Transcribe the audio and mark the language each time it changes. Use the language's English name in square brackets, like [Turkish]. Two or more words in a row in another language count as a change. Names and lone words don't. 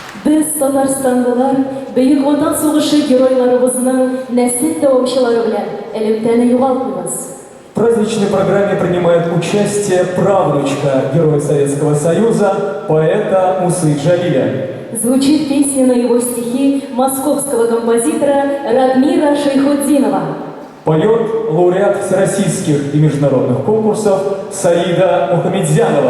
[Tatar] Biz Татарстандылар Бөек Ватан сугышы геройларыбызның нәсел дәвамчылары белән элемтәне югалтмыйбыз. [Russian] В праздничной программе принимает участие правнучка Героя Советского Союза, поэта Мусы Джалиля. Звучит песня на его стихи московского композитора Радмира Шайхутдинова. Поет лауреат всероссийских и международных конкурсов Саида Мухамедзянова.